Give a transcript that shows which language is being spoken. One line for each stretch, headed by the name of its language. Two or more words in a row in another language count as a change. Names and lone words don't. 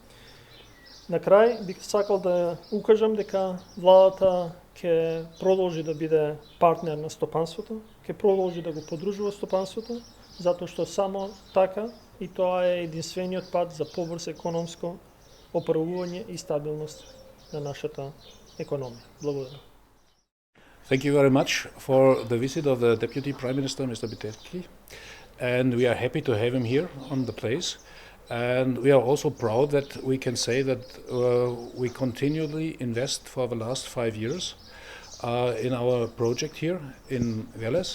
Macedonian: На крај бих сакал да укажам дека владата ќе продолжи да биде партнер на стопанството, ќе продолжи да го подружува стопанството, затоа што само така и тоа е единствениот пат за побрз економско оправување и стабилност на нашата економија. Благодарам.
English: Thank you very much for the visit of the Deputy Prime Minister, Mr. Bitevki, and we are happy to have him here on the place. And we are also proud that we can say that we continually invest for the last 5 years in our project here in Veles.